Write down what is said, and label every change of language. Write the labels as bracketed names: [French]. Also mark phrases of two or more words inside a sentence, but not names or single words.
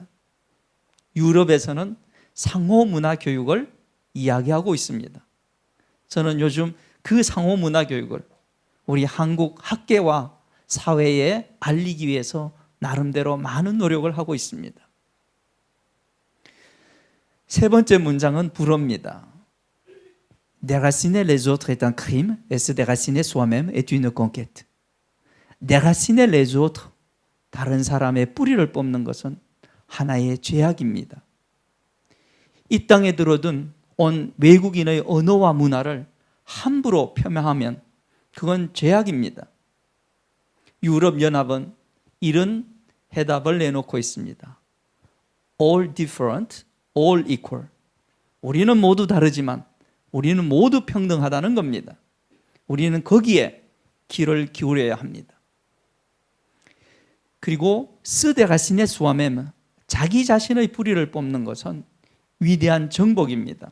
[Korean] 유럽에서는 상호문화 교육을 이야기하고 있습니다. 저는 요즘 그 상호문화 교육을 우리 한국 학계와 사회에 알리기 위해서 나름대로 많은 노력을 하고 있습니다. 세 번째 문장은 불어입니다. [French] Déraciner les autres est un crime et se déraciner soi-même est une conquête. Déraciner les autres, [Korean] 다른 사람의 뿌리를 뽑는 것은 하나의 죄악입니다. 이 땅에 들어든 온 외국인의 언어와 문화를 함부로 폄하하면 그건 죄악입니다. 유럽연합은 이런 해답을 내놓고 있습니다. [English] All different, all equal. [Korean] 우리는 모두 다르지만 우리는 모두 평등하다는 겁니다. 우리는 거기에 귀를 기울여야 합니다. 그리고 [French] se déraciner soi-même, [Korean] 자기 자신의 뿌리를 뽑는 것은 위대한 정복입니다.